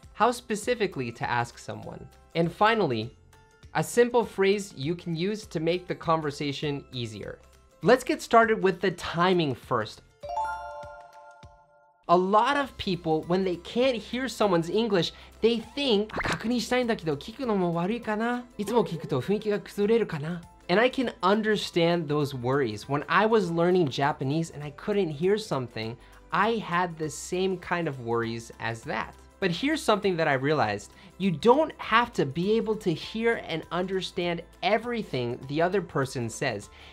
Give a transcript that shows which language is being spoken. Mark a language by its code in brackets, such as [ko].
[en] How specifically to ask someone. And finally, a simple phrase you can use to make the conversation easier. Let's get started with the timing first. A lot of people, when they can't hear someone's English, they think, [ja] 確認したいんだけど聞くのも悪いかな? いつも聞くと雰囲気が崩れるかな? [en] And I can understand those worries. When I was learning Japanese and I couldn't hear something, I had the same kind of worries as that. But here's something that I realized. You don't have to be able to hear and understand everything the other person says.